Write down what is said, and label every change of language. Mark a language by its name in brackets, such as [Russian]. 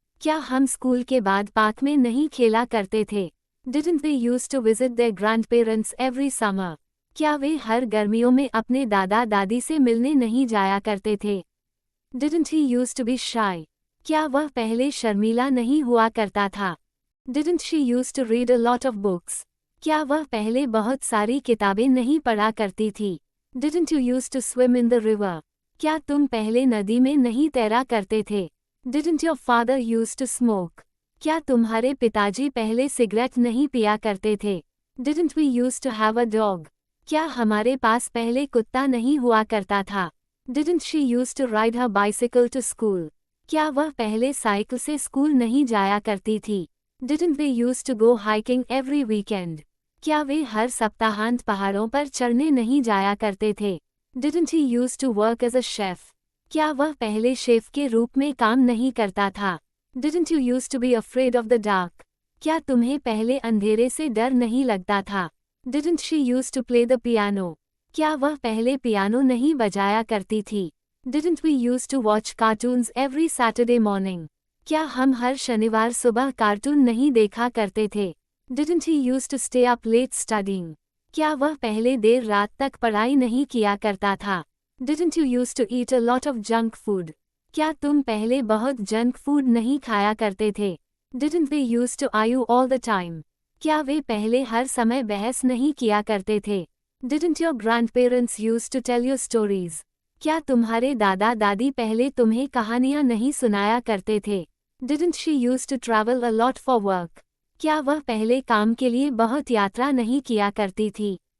[Hindi] क्या हम स्कूल के बाद पार्क में नहीं खेला करते थे? [English] Didn't they used to visit their grandparents every summer? [Hindi] क्या वे हर गर्मियों में अपने दादा दादी से मिलने नहीं जाया करते थे? [English] Didn't he used to be shy? [Hindi] क्या वह पहले शर्मीला नहीं हुआ करता था? [English] Didn't she used to read a lot of books? [Hindi] क्या वह पहले बहुत सारी किताबें नहीं पढ़ा करती थी? [English] Didn't you used to swim in the river? [Hindi] क्या तुम पहले नदी में नहीं तैरा करते थे? [English] Didn't your father used to smoke? [Hindi] क्या तुम्हारे पिताजी पहले सिगरेट नहीं पिया करते थे? [English] Didn't we used to have a dog? [Hindi] क्या हमारे पास पहले कुत्ता नहीं हुआ करता था? [English] Didn't she used to ride her bicycle to school? [Hindi] क्या वह पहले साइकिल से स्कूल नहीं जाया करती थी? [English] Didn't they used to go hiking every weekend? [Hindi] क्या वे हर सप्ताहांत पहाड़ों पर चढ़ने नहीं जाया करते थे? [English] Didn't he used to work as a chef? [Hindi] क्या वह पहले शेफ के रूप में काम नहीं करता था? [English] Didn't you used to be afraid of the dark? [Hindi] क्या तुम्हें पहले अंधेरे से डर नहीं लगता था? [English] Didn't she used to play the piano? [Hindi] क्या वह पहले पियानो नहीं बजाया करती थी? [English] Didn't we used to watch cartoons every Saturday morning? [Hindi] क्या हम हर शनिवार सुबह कार्टून नहीं देखा करते थे? [English] Didn't he used to stay up late studying? [Hindi] क्या वह पहले देर रात तक पढ़ाई नहीं किया करता था? [English] Didn't you used to eat a lot of junk food? [Hindi] क्या तुम पहले बहुत जंक फूड नहीं खाया करते थे? [English] Didn't they used to argue all the time? [Hindi] क्या वे पहले हर समय बहस नहीं किया करते थे? [English] Didn't your grandparents used to tell you stories? [Hindi] क्या तुम्हारे दादा दादी पहले तुम्हें कहानियां नहीं सुनाया करते थे? [English] Didn't she used to travel a lot for work? [Hindi] क्या वह पहले काम के लिए बहुत यात्रा नहीं किया करती थी?